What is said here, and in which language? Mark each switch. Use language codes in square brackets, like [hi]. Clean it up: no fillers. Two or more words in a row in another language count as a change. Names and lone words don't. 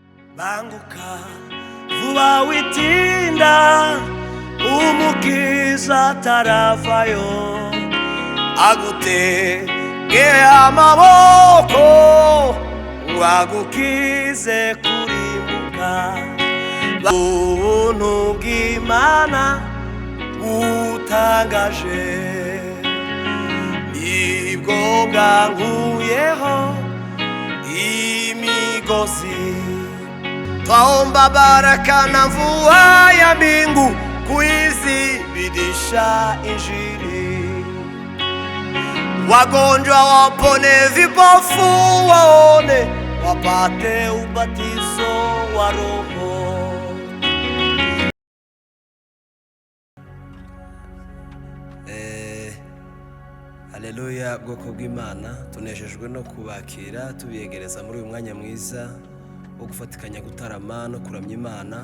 [rw] banguka vuba witinda umukiza ataravayo agutege amaboko wagukize kurimbuka ubuntu bw'Imana butangaje nibwo bwankuyeho imigozi. [sw] Twaomba baraka na mvua ya mbingu kuizidisha Injili, wagonjwa wapone, vipofu waone, wapate ubatizo wa Roho. [rw] Haleluya bwoko bw'Imana, tunejejwe no kubakira tubiyegereza muri uyu mwanya mwiza wo gufatikanya gutarama no kuramya Imana.